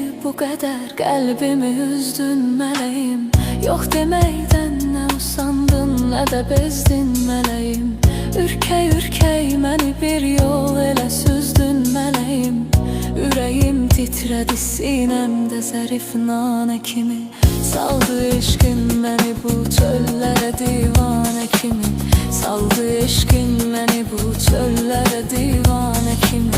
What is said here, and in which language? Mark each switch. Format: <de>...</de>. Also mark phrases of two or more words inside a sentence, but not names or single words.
<tr>bu kadar kalbimi üzdün meleğim. Yok demeyden ne usandın ne de bezdin meleğim.</tr> <az>Ürkey ürkey məni bir yol elə süzdün meleğim. Ürəyim titredi sinemde zərif nanə kimi. Saldı eşqin məni bu çöllərə divanə kimi. Saldı eşqin məni bu çöllərə divanə kimi.</az>